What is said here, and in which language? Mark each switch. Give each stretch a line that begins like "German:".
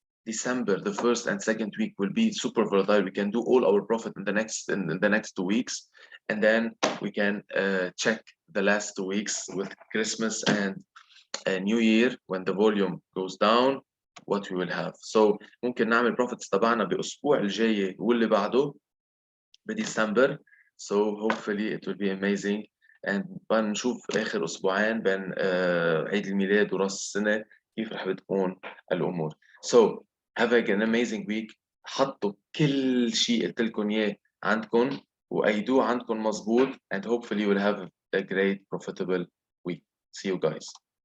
English: December, the first and second week will be super volatile. We can do all our profit in the next 2 weeks, and then we can check the last 2 weeks with Christmas and New Year when the volume goes down, what we will have.
Arabic: So ممكن نعمل profits تبعنا بأسبوع الجاي واللي بعده بديسمبر.
English: So hopefully it will be amazing.
Arabic: And بنشوف آخر أسبوعين بين عيد الميلاد وراس السنة كيف رح بتكون الأمور.
English: So have an amazing week.
Arabic: حطوا كل شيء قلت لكم إياه عندكم وأيدوه عندكم مظبوط,
English: and hopefully you will have a great profitable week. See you guys.